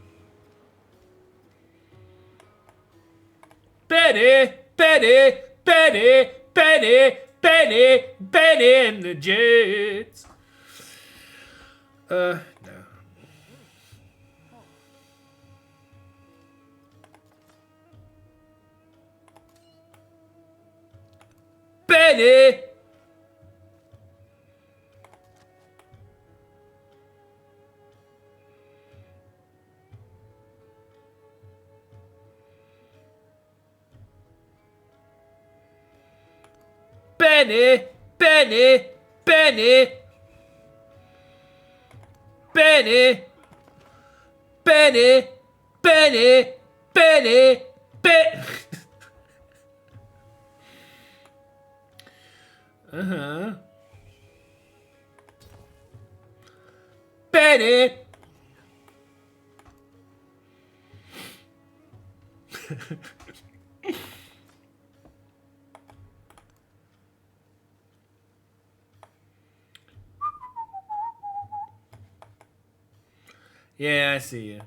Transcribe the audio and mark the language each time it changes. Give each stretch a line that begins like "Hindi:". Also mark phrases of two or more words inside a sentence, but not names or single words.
English: Betty, Betty, Betty, Betty, Betty, Betty and the Jets. No. Betty! Benny! Benny! Benny! Benny! Benny! Benny! Benny! Benny! Uh-huh. Benny! Yeah, I see you.